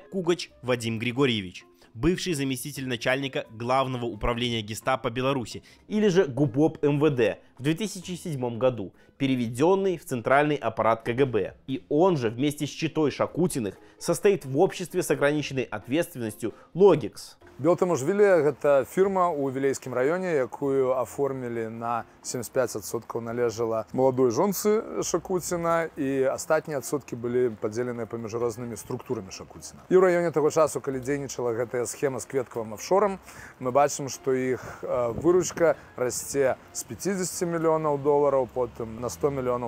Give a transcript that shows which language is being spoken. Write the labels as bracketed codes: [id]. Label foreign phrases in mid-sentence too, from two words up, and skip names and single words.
[ru] Кугач Вадим Григорьевич, бывший заместитель начальника Главного управления Гестапо Беларуси, или же ГУБОП МВД в 2007 году, переведенный в центральный аппарат КГБ. И он же вместе с четой Шакутиных состоит в обществе с ограниченной ответственностью Logix. [be] Белтаможвілія – гэта фірма ў Вілейскім раёне, якую аформілі на 75% належала маладой жонцы Шакуціна, і астатнія адсоткі былі падзеленыя паміж рознымі структурамі Шакуціна. І ў раёне таго часу, калі дзейнічала гэтая схема з кветкавым офшорам, мы бачым, што іх выручка расце з $50 мільёнаў, потым на $100 мільёнаў.